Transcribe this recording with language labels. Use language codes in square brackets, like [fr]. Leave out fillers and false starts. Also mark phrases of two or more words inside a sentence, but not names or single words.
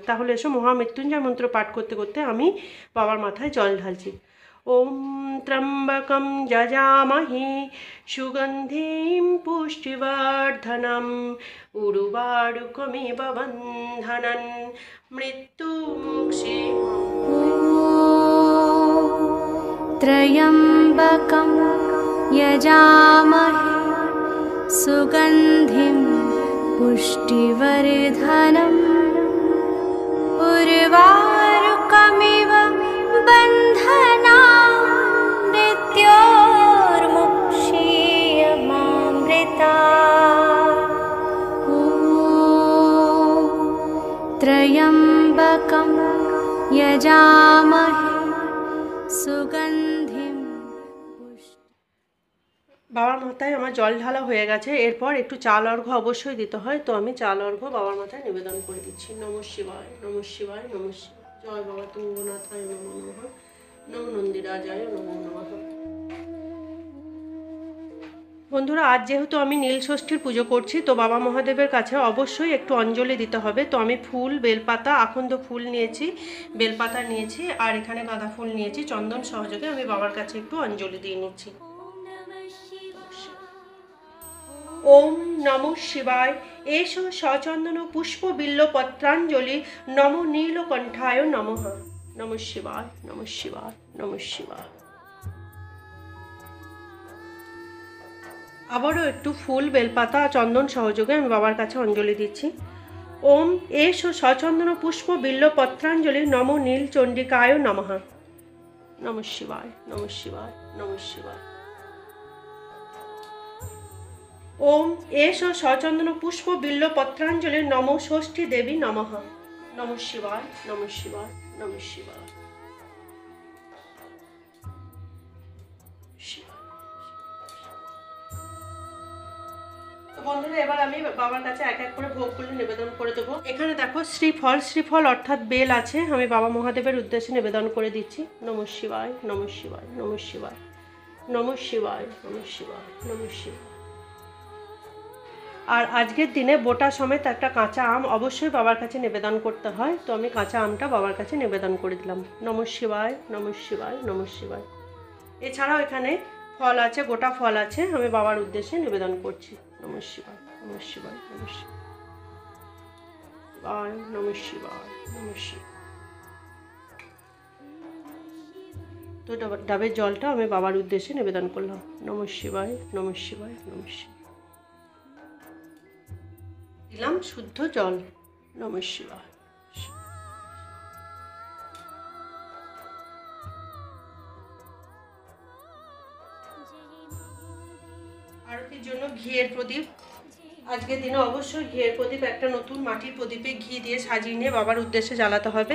[bn] তাহলে এসো মহামৃত্যুঞ্জয় মন্ত্র পাঠ করতে করতে আমি বাবার মাথায় জল ঢালছি। [sa] ওম ত্র্যম্বকম যজামহে সুগন্ধিম পুষ্টিবর্ধনম উর্বারুকমিব বন্ধনন মৃত্যুমুক্ষে। त्र्यम्बकं यजामहे सुगन्धिं पुष्टिवर्धनम् उर्वारुकमिव बन्धनान् मृत्योर्मुक्षीयमामृतात्। ॐ त्र्यम्बकं यजामहे সুগন্ধিম। [bn] বাবার মাথায় আমার জল ঢালা হয়ে গেছে। এরপর একটু চাল অর্ঘ্য অবশ্যই দিতে হয়, তো আমি চাল অর্ঘ্য বাবার মাথায় নিবেদন করে দিচ্ছি। [sa] নমঃ শিবায়, নমঃ শিবায়, নমঃ শিবায়। জয় বাবা তুঙ্গনাথায় নমো নমঃ, নমো নন্দিরাজায় নমো নমঃ। [bn] বন্ধুরা, আজ যেহেতু আমি নীল ষষ্ঠীর পুজো করছি, তো বাবা মহাদেবের কাছে অবশ্যই একটু অঞ্জলি দিতে হবে। তো আমি ফুল, বেলপাতা, আখন্দ ফুল নিয়েছি, বেলপাতা নিয়েছি, আর এখানে গাঁদা ফুল নিয়েছি। চন্দন সহযোগে আমি বাবার কাছে একটু অঞ্জলি দিয়ে নিচ্ছি। [sa] ওম নমঃ শিবায়। এষো সচন্দন পুষ্প বিল্ল পত্রাঞ্জলি নমো নীলকণ্ঠায় নমঃ। নমঃ শিবায়, নমঃ শিবায়, নমঃ শিবায়। [bn] আবারও একটু ফুল, বেলপাতা, চন্দন সহযোগে আমি বাবার কাছে অঞ্জলি দিচ্ছি। [sa] ওম এষো সচন্দন পুষ্প বিল্ল পত্রাঞ্জলি নমো নীলচণ্ডিকায় নমঃ। নমঃ শিবায়, নমঃ শিবায়, নমঃ শিবায়। ওম এষো সচন্দন পুষ্প বিল্ল পত্রাঞ্জলি নমো ষষ্ঠী দেবী নমঃ। নমঃ শিবায়, নমঃ শিবায়, নমঃ শিবায়। [bn] বন্ধুরা, এবার আমি বাবার কাছে এক এক করে ভোগগুলো নিবেদন করে দেবো। এখানে দেখো শ্রীফল, শ্রীফল অর্থাৎ বেল আছে, আমি বাবা মহাদেবের উদ্দেশ্যে নিবেদন করে দিচ্ছি। [sa] নমঃ শিবায়, নমঃ শিবায়, নমঃ শিবায়, নমঃ শিবায়, নমঃ শিবায়, নমঃ শিবায়। [bn] আর আজকের দিনে বোটা সমেত একটা কাঁচা আম অবশ্যই বাবার কাছে নিবেদন করতে হয়, তো আমি কাঁচা আমটা বাবার কাছে নিবেদন করে দিলাম। [sa] নমঃ শিবায়, নমঃ শিবায়, নমঃ শিবায়। [bn] এছাড়াও এখানে ফল আছে, গোটা ফল আছে, আমি বাবার উদ্দেশ্যে নিবেদন করছি। [sa] নমঃ শিবায়, নমঃ শিবায়, নমঃ শিবায়, নমঃ শিবায়, নমঃ শিবায়। [bn] তো ডাবের জলটা আমি বাবার উদ্দেশ্যে নিবেদন করলাম। [sa] নমঃ শিবায়, নমঃ শিবায়, নমঃ শিবায়। [bn] দিলাম শুদ্ধ জল। [sa] নমঃ শিবায়। [bn] আরতির জন্য ঘিয়ের প্রদীপ, আজকের দিনে অবশ্যই ঘিয়ের প্রদীপ, একটা নতুন মাটির প্রদীপে ঘি দিয়ে সাজিয়ে নিয়ে বাবার উদ্দেশ্যে জ্বালাতে হবে।